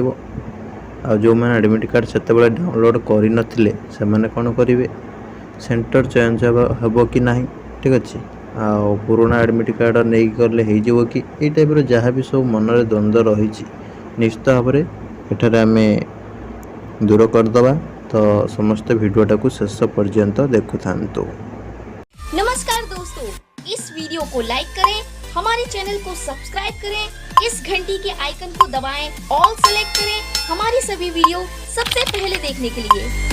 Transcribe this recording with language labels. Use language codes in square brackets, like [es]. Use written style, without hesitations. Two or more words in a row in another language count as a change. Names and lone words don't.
[or] ଆଉ ଯେଉଁମାନେ ଆଡ଼ମିଟ୍ କାର୍ଡ଼ ସେତେବେଳେ ଡାଉନଲୋଡ଼ କରିନଥିଲେ ସେମାନେ କ'ଣ କରିବେ, ସେଣ୍ଟର ଚେଞ୍ଜ ହେବ କି ନାହିଁ, ଠିକ୍ ଅଛି। ଆଉ ପୁରୁଣା ଆଡ଼ମିଟ୍ କାର୍ଡ଼ ନେଇକି ଗଲେ ହେଇଯିବ କି, ଏଇ ଟାଇପ୍ର ଯାହା ବି ସବୁ ମନରେ ଦ୍ୱନ୍ଦ୍ୱ ରହିଛି ନିଶ୍ଚିତ ଭାବରେ ଏଠାରେ ଆମେ ଦୂର କରିଦେବା। ତ ସମସ୍ତ ଭିଡିଓଟା କୁ ଶେଷ ପର୍ଯ୍ୟନ୍ତ ଦେଖୁଥାନ୍ତୁ। [hi] नमस्कार दोस्तों, इस वीडियो को लाइक करें, हमारे चैनल को सब्सक्राइब करें, इस घंटी के आइकन को दबाएं, [en] all select [hi] करें हमारी सभी वीडियो सबसे पहले देखने के लिए।